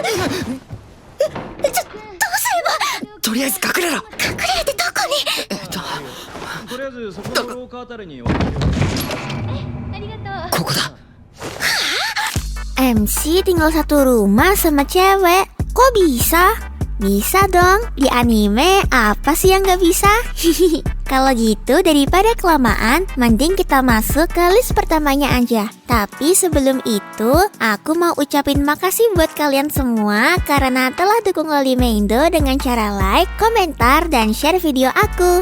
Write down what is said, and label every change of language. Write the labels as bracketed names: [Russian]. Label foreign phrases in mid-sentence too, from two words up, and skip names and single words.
[Japanese] とりあえず隠れろ。隠れるってどこに？とりあえずそこの廊下あたりに置いておく。ありがとう。ここだ。 [Indonesian] MC tinggal satu rumah sama cewek. Kok bisa? Bisa dong. Di anime apa sih yang gak bisa? Kalau gitu daripada kelamaan, mending kita masuk ke list pertamanya aja. Tapi sebelum itu, aku mau ucapin makasih buat kalian semua karena telah dukung Lolimaindo dengan cara like, komentar, dan share video aku.